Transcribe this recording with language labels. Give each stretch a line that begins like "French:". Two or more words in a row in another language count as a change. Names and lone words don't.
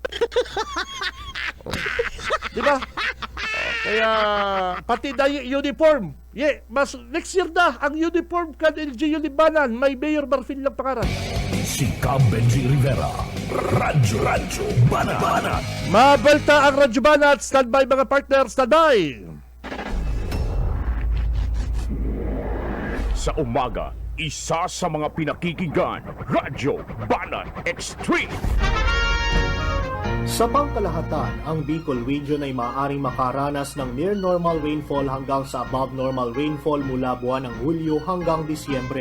Filipino: Di ba? Kaya pati na uniform.
Bikol: Mas next year na ang uniform kan LGU Libanan, may Mayor Marfil lang pangaran. Si Benji Rivera. Radyo Banat. Mabalta ang Radyo Banat.
English: Standby mga partner, standby.
Filipino: Sa umaga, isa sa mga pinakikinggan, Radyo Banat Extreme. Sa pangkalahatan, ang Bicol Region ay maaaring makaranas ng
English: near normal rainfall
Filipino: hanggang sa
English: above normal rainfall
Filipino: mula buwan ng Hulyo hanggang Disyembre.